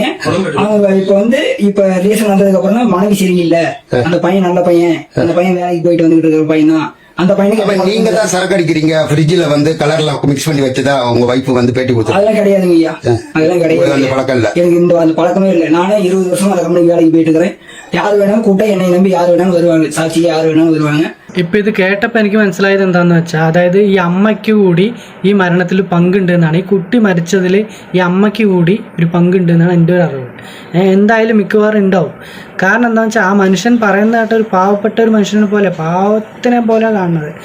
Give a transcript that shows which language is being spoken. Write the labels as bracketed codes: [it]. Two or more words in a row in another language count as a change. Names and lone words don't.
[ta] அவங்க இப்ப ரீசன் வந்ததுக்கு அப்புறம் தான் மனைவி சரியில்லை, அந்த பையன் நல்ல பையன், அந்த பையன் வேலைக்கு போயிட்டு வந்துட்டு இருக்கிற பையன் தான். அந்த பையனுக்கு நீங்க தான் சரக்கு அடிக்கிறீங்க, ஃப்ரிட்ஜ்ல வந்து கலர்ல மிக்ஸ் பண்ணி வச்சுதான் உங்க வைஃப் வந்து பேட்டி கொடுத்து? அதெல்லாம் கிடையாதுங்க ஐயா, அதெல்லாம் கிடையாது. அந்த பழக்கம் இல்ல எனக்கு அந்த பழக்கமே இல்லை. நானே 20 வருஷமா அந்த கம்பெனிக்கு வேலைக்கு போயிட்டு இருக்கிறேன். யார் வேணாலும் கூட்ட என்னை நம்பி யார் வேணாலும் வருவாங்க, சாட்சி யார் வேணாலும் வருவாங்க. [ml] ഇപ്പം ഇത് കേട്ടപ്പോൾ എനിക്ക് മനസ്സിലായത് എന്താണെന്ന് വെച്ചാൽ, അതായത് ഈ അമ്മയ്ക്ക് കൂടി ഈ മരണത്തിൽ പങ്കുണ്ട് എന്നാണ്. ഈ കുട്ടി മരിച്ചതിൽ ഈ അമ്മയ്ക്ക് കൂടി ഒരു പങ്കുണ്ട് എന്നാണ് എൻ്റെ ഒരു അറിവ്. എന്തായാലും മിക്കവാറും ഉണ്ടാവും. കാരണം എന്താണെന്ന് വെച്ചാൽ ആ മനുഷ്യൻ പറയുന്നതായിട്ട് ഒരു പാവപ്പെട്ട ഒരു മനുഷ്യനെ പോലെ, പാവത്തിനെ പോലെ കാണുന്നത്.